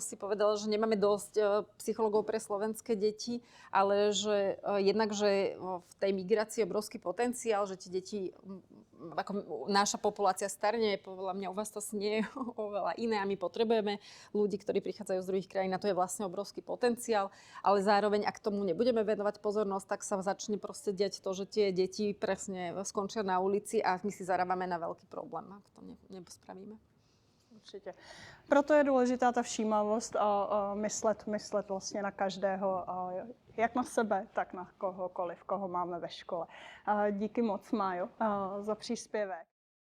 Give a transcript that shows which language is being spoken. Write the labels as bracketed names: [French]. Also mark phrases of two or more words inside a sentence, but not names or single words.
[Slovak] si povedala, že nemáme dosť psychológov pre slovenské deti, ale že jednak, že v tej migrácii je obrovský potenciál, že tie deti, ako naša populácia starne, podľa mňa u vás to nie je oveľa iné a my potrebujeme ľudí, ktorí prichádzajú z druhých krajín a to je vlastne obrovský potenciál, ale zároveň, ak tomu nebudeme venovať pozornosť, tak sa začne proste diať to, že tie deti presne skončia na ulici a my si zarábame na veľký problém, ak to nespravíme. [Czech] Určitě. Proto je důležitá ta všímavost a myslet vlastně na každého, jak na sebe, tak na kohokoliv, koho máme ve škole. Díky moc, Májo, za příspěvek.